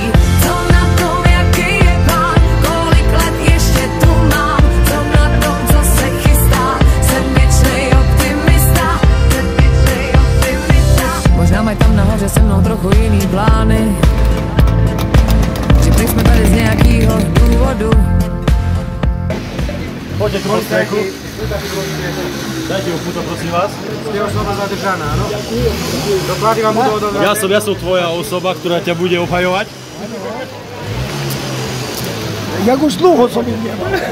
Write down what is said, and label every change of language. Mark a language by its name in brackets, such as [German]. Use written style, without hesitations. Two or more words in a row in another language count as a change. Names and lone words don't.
[Czech] Co na tom, jaký je plán, kolik let ještě tu mám, co na tom, co se chystá, jsem věčnej optimista, jsem věčnej optimista. Možná mají tam nahoře se mnou trochu jiný plány, že jsme tady z nějakého důvodu. [Slovak] Poďte tu strechu. Dajte mu puto, prosím vás. Ste osoba zadržaná, áno? Doklady vám budú odobrané. Ja som tvoja osoba, ktorá ťa bude obhajovať. Jak už dlho som im nemal.